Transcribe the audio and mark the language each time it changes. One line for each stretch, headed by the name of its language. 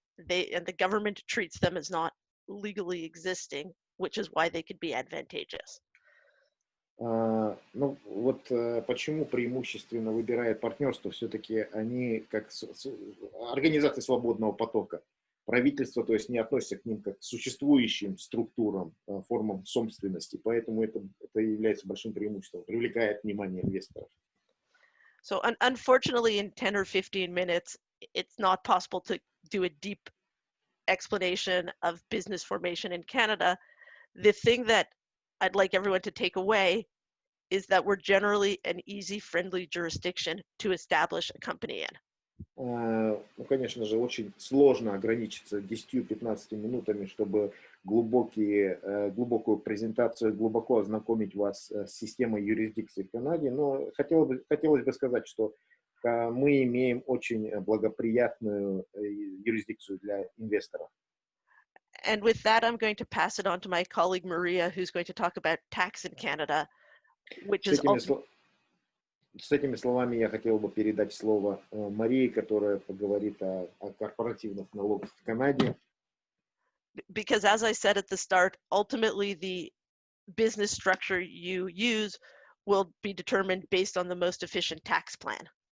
English: And the government treats them as not legally existing, which is why they could be advantageous.
Russian: Ну вот почему преимущественно выбирают партнерство, все-таки они как организации свободного потока. Правительство, то есть, не относится к ним как к существующим структурам, формам собственности, поэтому это является большим преимуществом, привлекает внимание инвесторов.
English: So unfortunately, in 10 or 15 minutes, it's not possible to do a deep explanation of business formation in Canada. The thing that I'd like everyone to take away is that we're generally an easy, friendly jurisdiction to establish a company in.
Russian: Ну, конечно же, очень сложно ограничиться 10-15 минутами, чтобы глубокую презентацию, глубоко ознакомить вас с системой юрисдикции в Канаде, но хотелось бы сказать, что мы имеем очень благоприятную юрисдикцию для инвесторов.
English: And with that, I'm going to pass it on to my colleague Maria, who's going to talk about tax in Canada, which is
Russian: С этими словами я хотел бы передать слово Марии, которая поговорит о корпоративных налогах в Канаде.
English: Because as I said at the start, ultimately the business structure you use will be determined based on the most efficient tax plan.